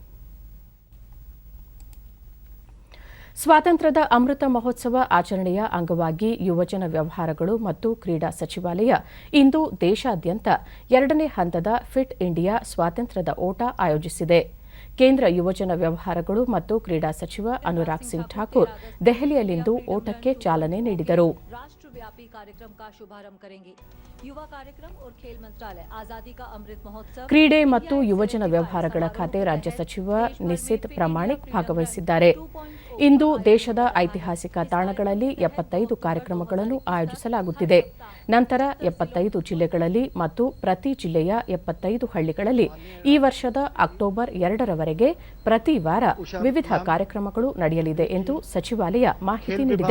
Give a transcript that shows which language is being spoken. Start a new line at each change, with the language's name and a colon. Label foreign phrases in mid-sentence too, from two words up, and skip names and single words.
Kannada: ಸ್ವಾತಂತ್ರ್ಯದ ಅಮೃತ ಮಹೋತ್ಸವ ಆಚರಣೆಯ ಅಂಗವಾಗಿ ಯುವಜನ ವ್ಯವಹಾರಗಳು ಮತ್ತು ಕ್ರೀಡಾ ಸಚಿವಾಲಯ ಇಂದು ದೇಶಾದ್ಯಂತ 2ನೇ ಹಂತದ ಫಿಟ್ ಇಂಡಿಯಾ ಸ್ವಾತಂತ್ರ್ಯದ ಓಟ ಆಯೋಜಿಸಿದೆ. ಕೇಂದ್ರ ಯುವಜನ ವ್ಯವಹಾರಗಳು ಮತ್ತು ಕ್ರೀಡಾ ಸಚಿವ ಅನುರಾಗ್ ಸಿಂಗ್ ಠಾಕೂರ್ ದೆಹಲಿಯಲ್ಲಿಂದು ಓಟಕ್ಕೆ ಚಾಲನೆ ನೀಡಿದರು.
Hindi: राष्ट्रव्यापी कार्यक्रम का शुभारंभ करेंगे. युवा कार्यक्रम और खेल मंत्रालय आजादी का अमृत महोत्सव.
Kannada: ಕ್ರೀಡೆ ಮತ್ತು ಯುವಜನ ವ್ಯವಹಾರಗಳ ಖಾತೆ ರಾಜ್ಯ ಸಚಿವ ನಿಸಿತ್ ಪ್ರಾಮಾಣಿಕ್ ಭಾಗವಹಿಸಿದ್ದಾರೆ. ಇಂದು ದೇಶದ ಐತಿಹಾಸಿಕ ತಾಣಗಳಲ್ಲಿ 75 ಕಾರ್ಯಕ್ರಮಗಳನ್ನು ಆಯೋಜಿಸಲಾಗುತ್ತಿದೆ. ನಂತರ 75 ಜಿಲ್ಲೆಗಳಲ್ಲಿ ಮತ್ತು ಪ್ರತಿ ಜಿಲ್ಲೆಯ 75 ಹಳ್ಳಿಗಳಲ್ಲಿ ಈ ವರ್ಷದ ಅಕ್ಟೋಬರ್ 2ರವರೆಗೆ ಪ್ರತಿ ವಾರ ವಿವಿಧ ಕಾರ್ಯಕ್ರಮಗಳು ನಡೆಯಲಿದೆ ಎಂದು ಸಚಿವಾಲಯ ಮಾಹಿತಿ ನೀಡಿದೆ.